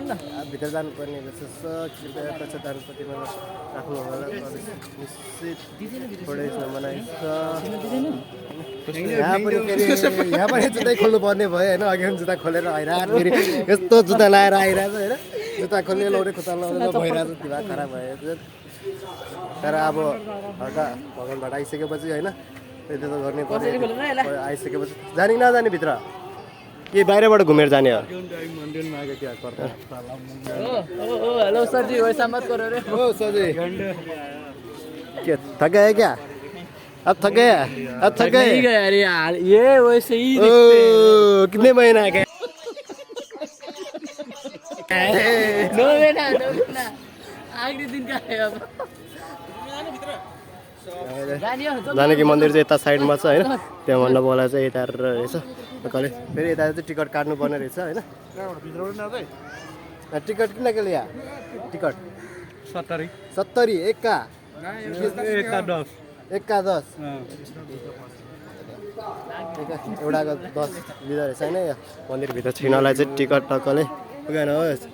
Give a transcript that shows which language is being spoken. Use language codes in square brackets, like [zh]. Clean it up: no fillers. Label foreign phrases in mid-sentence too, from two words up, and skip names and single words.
[ne] भित्र जानुपर्ने रहेछ दानपट्टिमा राख्नु होला निश्चित यहाँ पनि जुत्तै खोल्नु पर्ने भयो होइन अघि पनि जुत्ता खोलेर आइरहेको फेरि यस्तो जुत्ता लाएर आइरहेको होइन जुत्ता खोल्ने लाउने खुट्टा लाउने भइरहेको दिमाग खराब भयो तर अब हल्का भगवान्बाट आइसकेपछि होइन त्यति त गर्नै पर्यो आइसकेपछि जाने कि नजाने भित्र के बाहिरबाट घुमेर जाने हो [hi] हेलो सरजी वैसा मत करो रे ओ सरजी के थक गए क्या अब थक गए नहीं गया अरे यार ये वैसे ही ओ कितने महीना के दो महीना आखिरी दिन का है अब [ne] जानकी मन्दिर चाहिँ यता साइडमा छ होइन त्यहाँ भन्नु बोला चाहिँ यता रहेछ कहिले फेरि यता चाहिँ टिकट काट्नुपर्ने रहेछ होइन टिकट किन के लिया टिकट 70 एक्का 10 एउटाको 10 लिँदो रहेछ होइन यो मन्दिरभित्र छिर्नलाई चाहिँ टिकट टक्कले पुगेन हो